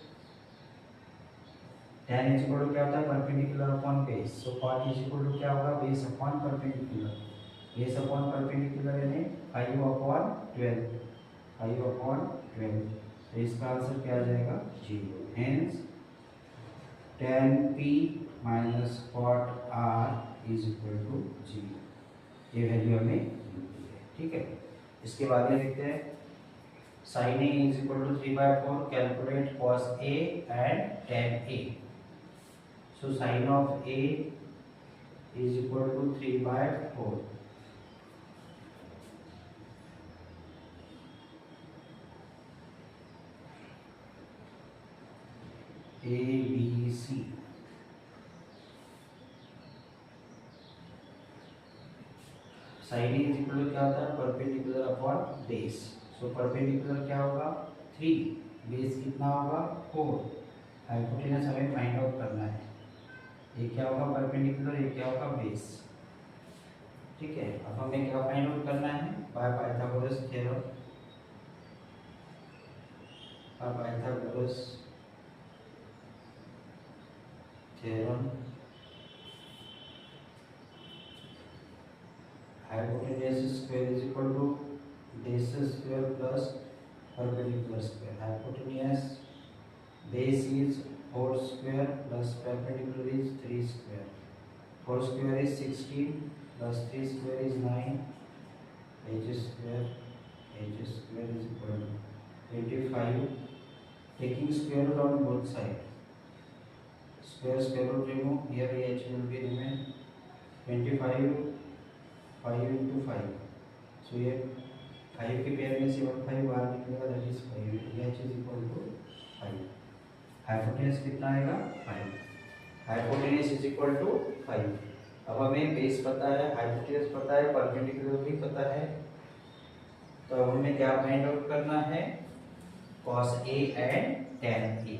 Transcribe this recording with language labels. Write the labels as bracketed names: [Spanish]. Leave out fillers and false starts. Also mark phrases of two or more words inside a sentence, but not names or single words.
[English] tan is equal to [Hindi] क्या होता है [English] perpendicular upon base, so cot is equal to [Hindi] क्या होगा [English] base upon perpendicular, base upon perpendicular [Hindi] यानी [English] 5 upon 12, 5 upon 12, [Hindi] तो इसका आंसर क्या आ जाएगा 0, [English] hence tan p minus cot r is equal to 0, [Hindi] ये वैल्यू हमें मिलती है। [English] ठीक है, इसके बाद में लिखते हैं sin a is equal to 3/4, calculate cos a and tan a, so sin of a is equal to 3/4, a b c, sine is equal [Hindi] क्या होता है [English] perpendicular upon base, so perpendicular [Hindi] क्या होगा 3, बेस कितना होगा 4, हाइपोटेनस हमें [English] find out [Hindi] करना है, ये क्या होगा परपेंडिकुलर, ये क्या होगा बेस। ठीक है, अब हमें क्या [English] find out [Hindi] करना है [English] by Pythagoras theorem, Pythagoras theorem, hypotenuse square is equal to base square plus perpendicular square, hypotenuse base is 4 square plus perpendicular is 3 square, 4 square is 16 plus 3 square is 9, h square is equal to 85, taking square root on both sides, square root remove, here h will be remain 25, 5 into 5, so [Hindi] ये 5 के पेयर में से 1 5 बाहर निकलेगा, [English] that is 5, h is equal to 5, [Hindi] हाइपोटेनस कितना आएगा 5, [English] hypotenuse is equal to 5. [Hindi] अब हमें बेस पता है, हाइपोटेनस पता है, परपेंडिकुलर भी पता है, तो अब हमें क्या [English] find out [Hindi] करना है [English] cos a and tan a.